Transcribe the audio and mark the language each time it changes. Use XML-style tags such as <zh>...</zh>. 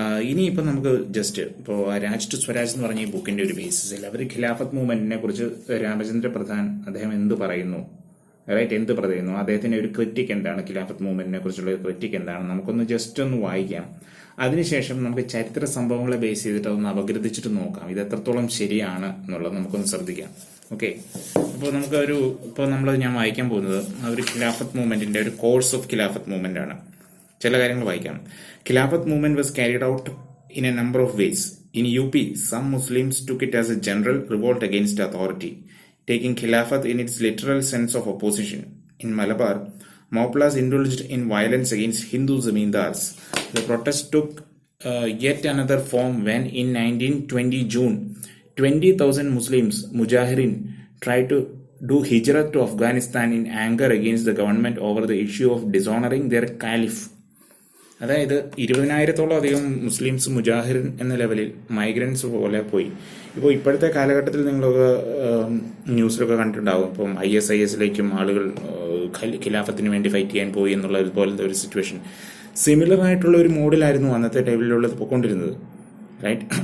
<ml>ഇനിയിപ്പോൾ നമുക്ക് ജസ്റ്റ് ഇപ്പോൾ രാജ് ടു സ്വരാജ് എന്ന് പറഞ്ഞ ഈ ബുക്കിൻ്റെ ഒരു ബേസിസിൽ അവർ ഖിലാഫത്ത് മൂവ്മെൻറ്റിനെ കുറിച്ച് രാമചന്ദ്ര പ്രധാൻ അദ്ദേഹം എന്ത് പറയുന്നു, എന്ത് പറയുന്നു, അദ്ദേഹത്തിന്റെ ഒരു ക്രിറ്റിക് എന്താണ്, ഖിലാഫത്ത് മൂവ്മെന്റിനെ കുറിച്ചുള്ള ഒരു ക്രിറ്റിക് എന്താണ്, നമുക്കൊന്ന് ജസ്റ്റ് ഒന്ന് വായിക്കാം. അതിനുശേഷം നമുക്ക് ചരിത്ര സംഭവങ്ങളെ ബേസ് ചെയ്തിട്ട് അതൊന്ന് അപഗ്രഥിച്ചിട്ട് നോക്കാം ഇത് എത്രത്തോളം ശരിയാണ് എന്നുള്ളത് നമുക്കൊന്ന് ശ്രദ്ധിക്കാം. ഓക്കെ, അപ്പോൾ ഞാൻ വായിക്കാൻ പോകുന്നത് ഒരു ഖിലാഫത്ത് മൂവ്മെന്റിന്റെ ഒരു കോഴ്സ് ഓഫ് ഖിലാഫത്ത് മൂവ്മെന്റ് ആണ്. ചില കാര്യങ്ങൾ വായിക്കാം.</ml> <en>Khilafat movement was carried out in a number of ways. In UP, some Muslims took it as a general revolt against authority, taking Khilafat in its literal sense of opposition. In Malabar, Moplas indulged in violence against Hindu zamindars. The protest took yet another form when in 1920 June, 20,000 Muslims, Mujahirin, tried to do hijrat to Afghanistan in anger against the government over the issue of dishonoring their caliph.</en> <ml>അതായത് 20,000-ഓളം അധികം Muslims മുജാഹിറിൻ എന്ന ലെവലിൽ migrants പോലെ പോയി. ഇപ്പോൾ ഇപ്പോഴത്തെ കാലഘട്ടത്തിൽ നിങ്ങളൊക്കെ ന്യൂസിലൊക്കെ കണ്ടിട്ടുണ്ടാകും. ഇപ്പം ISISലേക്കും ആളുകൾ ഖിലാഫത്തിന് വേണ്ടി ഫൈറ്റ് ചെയ്യാൻ പോയി എന്നുള്ള ഇതുപോലത്തെ ഒരു സിറ്റുവേഷൻ. സിമിലർ ആയിട്ടുള്ള ഒരു മോഡിലായിരുന്നു അന്നത്തെ ടൈമിലുള്ളത് പോയിക്കൊണ്ടിരുന്നത്. റൈറ്റ്.</ml>